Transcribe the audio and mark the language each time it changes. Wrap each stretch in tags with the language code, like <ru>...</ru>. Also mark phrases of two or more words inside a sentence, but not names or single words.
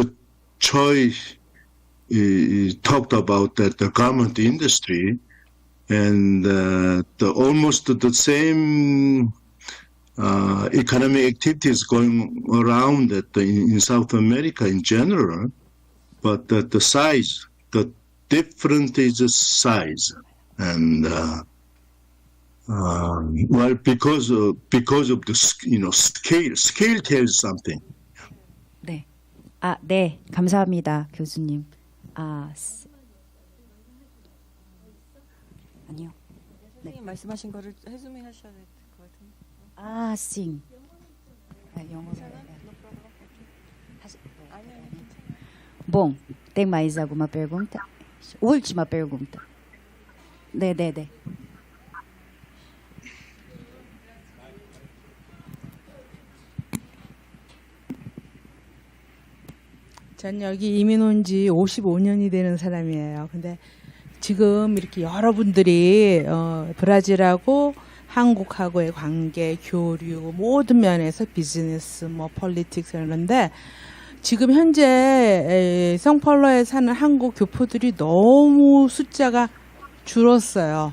<en>Choi talked about the garment industry and almost the same economic activities going around in South America in general, but the size, the different is the size, and well, because of the scale tells something.</en> <ko>네, 네, 감사합니다, 교수님. 아니요. 네. 선생님 말씀하신 거를 해석해 하셔야 될 것 같은데. 아, sim. 영어로.</ko> <pt>Bom, tem mais alguma pergunta? Última pergunta.</pt> <ko>네. 전 여기 이민 온 지 55년이 되는 사람이에요. 근데 지금 이렇게 여러분들이 브라질하고 한국하고의 관계, 교류 모든 면에서 비즈니스, 뭐 폴리틱스 이런데 지금 현재 성파울로에 사는 한국 교포들이 너무 숫자가 줄었어요.</ko>